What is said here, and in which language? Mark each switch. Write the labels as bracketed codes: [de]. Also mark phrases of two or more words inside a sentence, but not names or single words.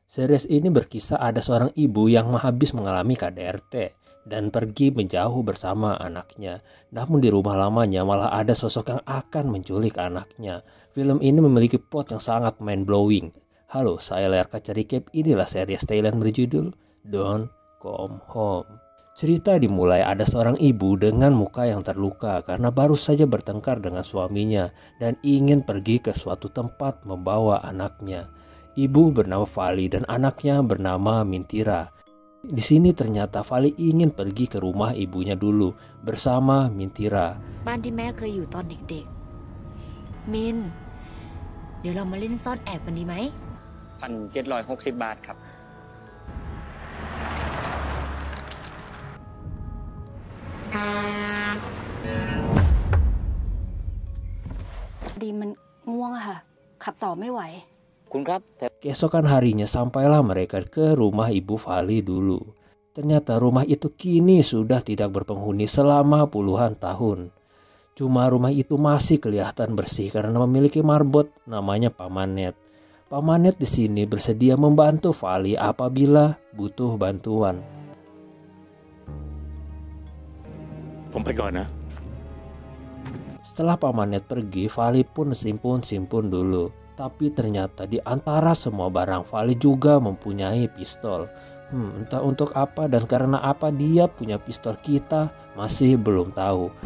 [id] Series ini berkisah ada seorang ibu yang habis mengalami KDRT dan pergi menjauh bersama anaknya. Namun di rumah lamanya malah ada sosok yang akan menculik anaknya. Film ini memiliki plot yang sangat mind-blowing. Halo, saya Layar Kaca Recap. Inilah series Thailand berjudul Don't Come Home. Cerita dimulai ada seorang ibu dengan muka yang terluka karena baru saja bertengkar dengan suaminya dan ingin pergi ke suatu tempat membawa anaknya. Ibu bernama Vali dan anaknya bernama Mintira. Di sini ternyata Vali ingin pergi ke rumah ibunya dulu bersama Mintira. [th] บ้านที่แม่เคยอยู่ตอนเด็กๆมินเดี๋ยวเรามาเล่นซ่อนแอบกันดีไหม 1,760 บาทครับ ดีมันง่วงอะค่ะขับต่อไม่ไหว คุณครับ [id] Keesokan harinya sampailah mereka ke rumah ibu Vali dulu. Ternyata rumah itu kini sudah tidak berpenghuni selama puluhan tahun. Cuma rumah itu masih kelihatan bersih karena memiliki marbot namanya Pamanet. Pamanet di sini bersedia membantu Vali apabila butuh bantuan. [th] ผมไปก่อนนะ [id] Setelah Pamanet pergi, Vali pun simpun dulu. Tapi ternyata di antara semua barang Vali juga mempunyai pistol. Entah untuk apa dan karena apa dia punya pistol kita masih belum tahu.